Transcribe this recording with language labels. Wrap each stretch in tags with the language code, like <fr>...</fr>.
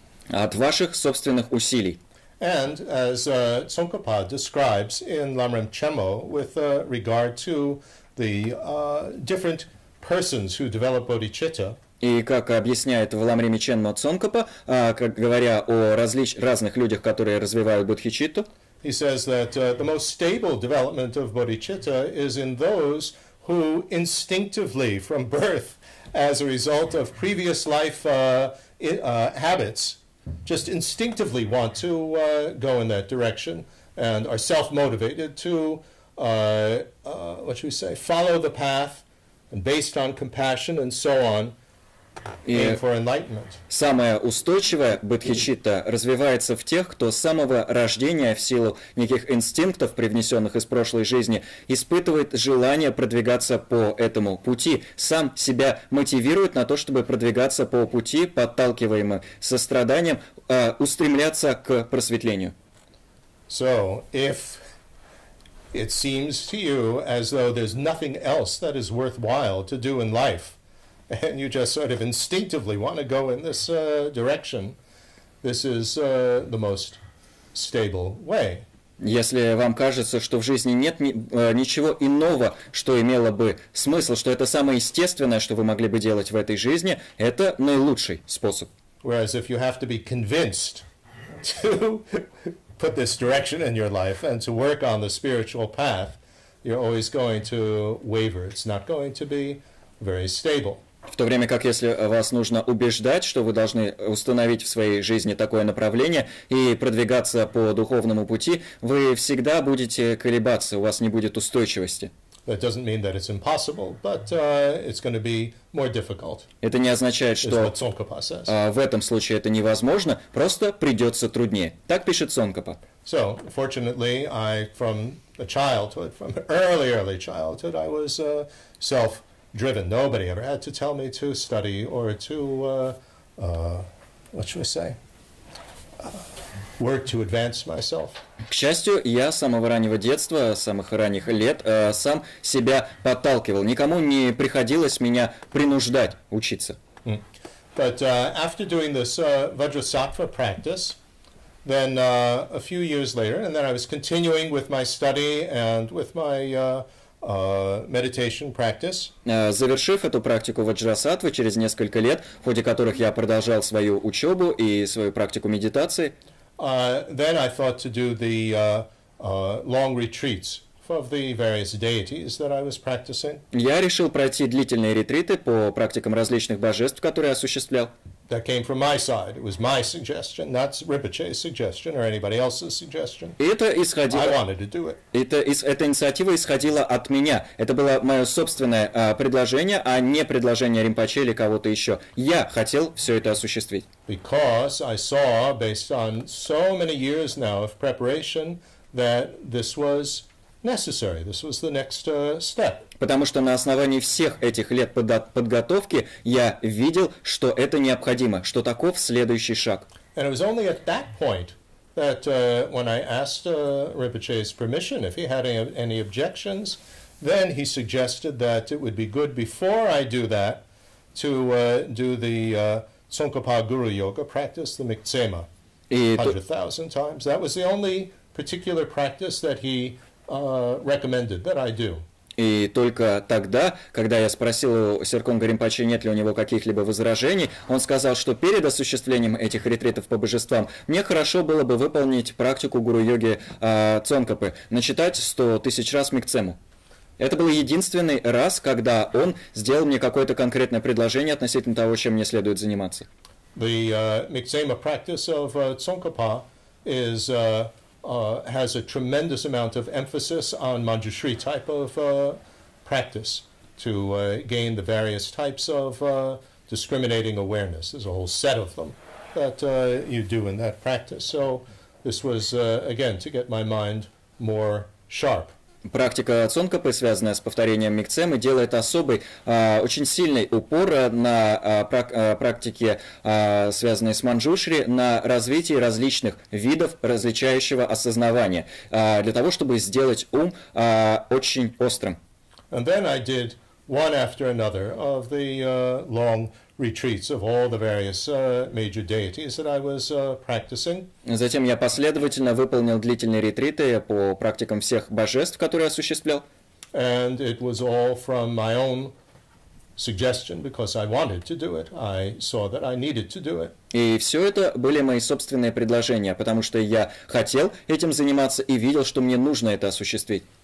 <ru>От ваших собственных усилий.</ru> <en>And as Tsongkhapa describes in Lamrim Chemo with regard to the different persons who develop bodhicitta,</en> <ru>и как объясняет в Ламриме Ченмо Цонкапа, говоря о разных людях, которые развивают бодхичитту,</ru> <en>he says that the most stable development of bodhicitta is in those who instinctively, from birth, as a result of previous life habits, just instinctively want to go in that direction and are self-motivated to, follow the path, and based on compassion and so on, aim for enlightenment.</en> <ru>Самое устойчивое бодхичитта развивается в тех, кто с самого рождения в силу неких инстинктов, привнесенных из прошлой жизни, испытывает желание продвигаться по этому пути, сам себя мотивирует на то, чтобы продвигаться по пути, подталкиваемым состраданием, устремляться к просветлению.</ru> <en>So, if it seems to you as though there's nothing else that is worthwhile to do in life, and you just sort of instinctively want to go in this direction, this is the most stable way.</en> <ru>Если вам кажется, что в жизни нет ничего иного, что имело бы смысл, что это самое естественное, что вы могли бы делать в этой жизни, это наилучший способ.</ru> <en>Whereas if you have to be convinced to put this direction in your life and to work on the spiritual path, you're always going to waver. It's not going to be very stable.</en> <ru>В то время как если вас нужно убеждать, что вы должны установить в своей жизни такое направление и продвигаться по духовному пути, вы всегда будете колебаться, у вас не будет устойчивости.</ru> <en>That doesn't mean that it's impossible, but it's going to be more difficult.</en> <ru>Это не означает, что в этом случае это невозможно, просто придется труднее. Так пишет Цонкапа.</ru> <en>So, fortunately, from early childhood, I was self-driven. Nobody ever had to tell me to study or to, what should I say, work to advance myself.</en> <ru>К счастью, я с самого раннего детства, с самых ранних лет, сам себя подталкивал. Никому не приходилось меня принуждать учиться.</ru> <en>But after doing this Vajrasattva practice, then a few years later, and then I was continuing with my study and with my meditation practice.</en> <ru>Завершив эту практику ваджрасаттвы через несколько лет, в ходе которых я продолжал свою учебу и свою практику медитации,</ru> <en>then I thought to do the long retreats of the various deities that I was practicing.</en> <ru>Я решил пройти длительные ретриты по практикам различных божеств, которые осуществлял.</ru> <en>That came from my side. It was my suggestion, not Rinpoche's suggestion or anybody else's suggestion.</en> <ru>Это исходило.</ru> <en>I wanted to do it.</en> <ru>Эта инициатива исходила от меня. Это было мое собственное предложение, а не предложение Римпоче или кого-то еще. Я хотел все это осуществить.</ru> <en>Because I saw, based on so many years now of preparation, that this was necessary. This was the next step.</en> <ru>Потому что на основании всех этих лет подготовки я видел, что это необходимо, что таков следующий шаг.</ru> <en>And it was only at that point that when I asked Rinpoche's permission, if he had any objections, then he suggested that it would be good before I do that to do the Tsongkhapa Guru Yoga practice, the Miktsema, 100,000 times. That was the only particular practice that he recommended that I do.</en> <ru>И только тогда, когда я спросил у Серконга Ринпоче, нет ли у него каких-либо возражений, он сказал, что перед осуществлением этих ретритов по божествам мне хорошо было бы выполнить практику гуру-йоги Цонкапы, начитать 100 тысяч раз Микцему. Это был единственный раз, когда он сделал мне какое-то конкретное предложение относительно того, чем мне следует заниматься.</ru> <en>The Miktsema practice of Tsongkhapa is has a tremendous amount of emphasis on Manjushri type of practice to gain the various types of discriminating awareness. There's a whole set of them that you do in that practice. So this was, again, to get my mind more sharp.</en> <ru>Практика Цонкапы, связанная с повторением Микцемы, делает особый, очень сильный упор на практике, связанной с Манджушри, на развитии различных видов различающего осознавания, для того, чтобы сделать ум очень острым.</ru> <en>And then I did one after another of the long retreats of all the various major deities that I was practicing.</en> <ru>Затем я последовательно выполнил длительные ретриты по практикам всех божеств, которые осуществлял.</ru> <en>And it was all from my own suggestion because I wanted to do it. I saw that I needed to do it.</en> <ru>И все это были мои собственные предложения, потому что я хотел этим заниматься и видел, что мне нужно это осуществить.</ru>